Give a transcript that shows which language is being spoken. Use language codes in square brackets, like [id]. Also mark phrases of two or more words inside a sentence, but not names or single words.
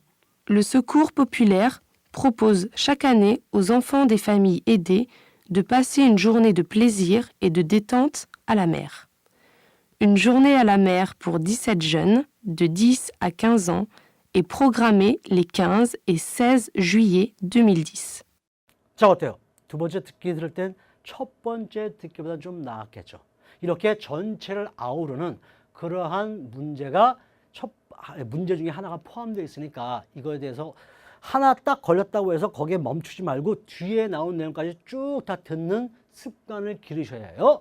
[fr] Le Secours populaire propose chaque année aux enfants des familles aidées de passer une journée de plaisir et de détente à la mer. Une journée à la mer pour 17 jeunes de 10 à 15 ans est programmée les 15 et 16 juillet 2010. [ko] 자, 어때요? 두 번째 듣기 들을 땐 첫 번째 듣기보다 좀 나았겠죠. 이렇게 전체를 아우르는 그러한 문제 중에 하나가 포함되어 있으니까 이거에 대해서 하나 딱 걸렸다고 해서 거기에 멈추지 말고 뒤에 나온 내용까지 쭉 다 듣는 습관을 기르셔야 해요.